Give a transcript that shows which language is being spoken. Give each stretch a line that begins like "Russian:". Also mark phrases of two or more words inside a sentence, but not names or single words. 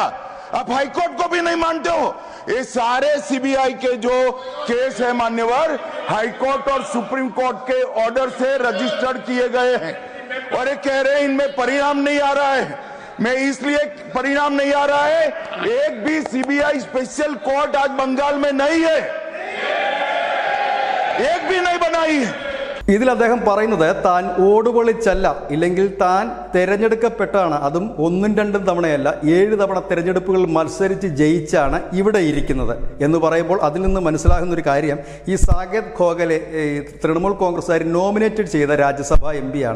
Hindi: आप हाई कोर्ट को भी नहीं मानते हो। ये सारे CBI के जो केस है मान्यवर, हाई कोर्ट और सुप्रीम कोर्ट के ऑर्डर से रजिस्टर्ड किए गए हैं और ये कह रहे हैं इनमें परिणाम नहीं आ रहा है। मैं इसलिए परिणाम नहीं आ रहा है, एक भी CBI स्पेशल कोर्ट आज बंगाल में नहीं है, एक भी नहीं बनाई है।
Malayalam: ഇതിൽ അദ്ദേഹം പറയുന്നത് താൻ ഓടുപൊളിച്ചല്ല, ഇല്ലെങ്കിൽ താൻ തെരഞ്ഞെടുക്കപ്പെട്ടാണ്, അതും 1-2 തവണയല്ല 7 തവണ തെരഞ്ഞെടുപ്പുകൾ മത്സരിച്ച് ജയിച്ചാണ് ഇവിടെ ഇരിക്കുന്നത് എന്ന് പറയുമ്പോൾ അതിൽ നിന്ന് മനസ്സിലാകുന്ന ഒരു കാര്യം, ഈ സാകേത് ഗോഖലെ തൃണമൂൽ കോൺഗ്രസ്സുകാർ നോമിനേറ്റഡ് ചെയ്ത രാജ്യസഭാ MP-യാണ്.